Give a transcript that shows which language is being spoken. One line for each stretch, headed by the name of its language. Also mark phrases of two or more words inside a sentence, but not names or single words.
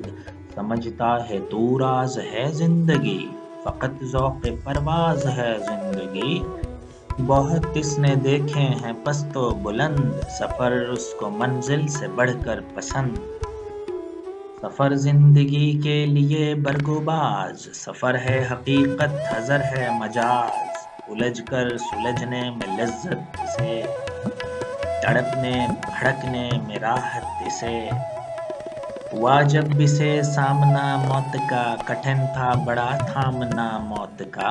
Urdu: سمجھتا ہے تو راز ہے زندگی، فقط ذوق پرواز ہے زندگی۔ بہت اس نے دیکھے ہیں پست و بلند، سفر اس کو منزل سے بڑھ کر پسند۔ سفر زندگی کے لیے برگ و باز، سفر ہے حقیقت حذر ہے مجاز۔ الجھ کر سلجھنے میں لذت اسے، تڑپنے بھڑکنے میں راحت اسے۔ ہوا جب اسے سامنا موت کا، کٹھن تھا بڑا تھامنا موت کا۔